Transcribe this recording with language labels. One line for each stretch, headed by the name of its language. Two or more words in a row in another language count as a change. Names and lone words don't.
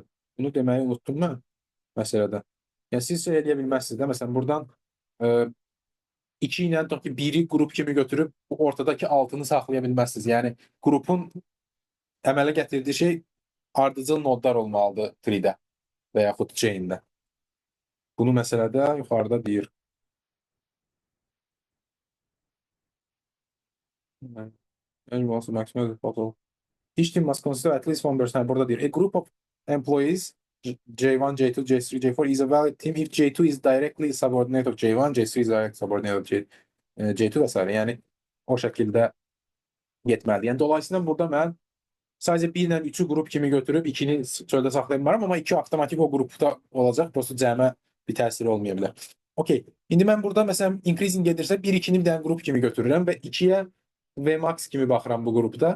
Azerbaijani: Bunu deməyi unutdum mən məsələdə. Yəni siz şey edə bilməzsiniz də, məsələn buradan 2 ilə tutaq ki, 1-i qrup kimi götürüb bu ortadakı 6-nı saxlaya bilməzsiniz. Yəni qrupun əmələ gətirdiyi şey ardıcıl nodlar olmalıdır tree-də və yaxud chain-də. Bunu məsələdə yuxarıda deyir.
English: Annual maximum total. Each team must consist of at least one person.
Azerbaijani: Burada deyir.
English: A group of employees J1, J2, J3, J4 is a valid team if J2 is directly subordinate of J1, J3 is direct subordinate of J2 və s.
Azerbaijani: Yəni o şəkildə getməlidir. Yəni dolayısıyla burada mən sadəcə 1 ilə 3-ü qrup kimi götürüb 2-ni çöldə saxlaya bilərəm, amma 2 avtomatik o qrupda olacaq. Prosta cəmə bir təsiri olmaya bilər. Okey. İndi mən burada məsələn increasing gedirsə 1-2-ni bir dənə qrup kimi götürürəm və 2-yə Vmax kimi baxıram bu qrupda.